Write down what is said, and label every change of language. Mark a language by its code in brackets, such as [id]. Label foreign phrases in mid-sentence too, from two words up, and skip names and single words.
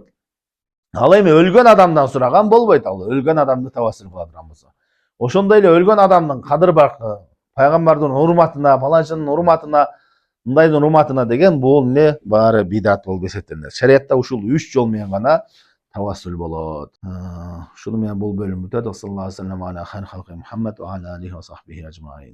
[ky] Ал эми өлгөн адамдан сураган болбойт, ал өлгөн адамды тавассул кыла турган болсо. Ошондой эле өлгөн адамдын кадыр баркы, пайгамбардын урматына, паланчынын урматына, мындайдын урматына деген бул баары бидат болуп эсептелинет. Шариатта ушул 3 жол менен гана тавассул болот. Ушуну менен бул бөлүм бүтөт. [ar] صلى الله عليه وسلم على خير خلقه محمد وعلى آله وصحبه أجمعين.